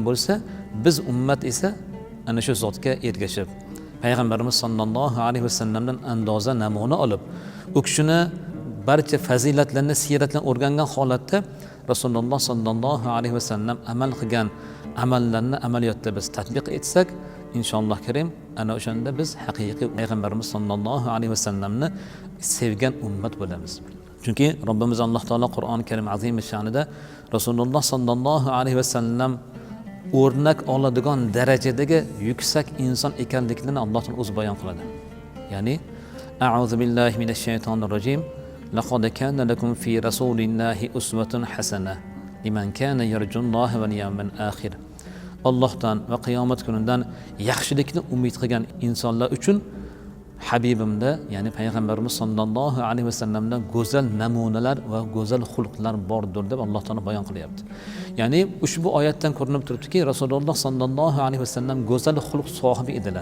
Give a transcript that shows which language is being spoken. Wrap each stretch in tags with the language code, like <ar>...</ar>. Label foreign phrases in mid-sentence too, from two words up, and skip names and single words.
<uz>bo'lsa, biz ummat esa ana shu zotga ergashib payg'ambarimiz sollallohu alayhi vasallamdan andoza namuna olib, u kishini barcha fazilatlarni, siyratlarni o'rgangan holatda Rasululloh sollallohu alayhi vasallam amal qilgan amallarni amaliyotda biz tatbiq etsak, inshaalloh karim ana o'shanda biz haqiqiy payg'ambarimiz sollallohu alayhi vasallamni sevgan ummat bo'lamiz. Chunki Robbimiz Alloh taolo Qur'oni Karim azim sha'nida Rasululloh sollallohu alayhi vasallam o'rnak oladigan darajadagi yuksak inson ekanliklarini Alloh taolo o'zi bayon qiladi.</uz> <ar>Ya'ni أعوذ بالله من الشيطان الرجيم. لقد كان لكم في رسول الله أسوة حسنة لمن كان يرجو الله واليوم الآخر.</ar> <uz>Allohdan va qiyomat kunidan yaxshilikni umid qilgan insonlar uchun Habibimda, ya'ni payg'ambarimiz sollallohu alayhi vasallamdan go'zal namunalar va go'zal xulqlar bordir deb Alloh taolo bayon qilyapti. Ya'ni ushbu oyatdan ko'rinib turibdiki, Rasululloh sollallohu alayhi vasallam go'zal xulq sohibi edilar.</uz>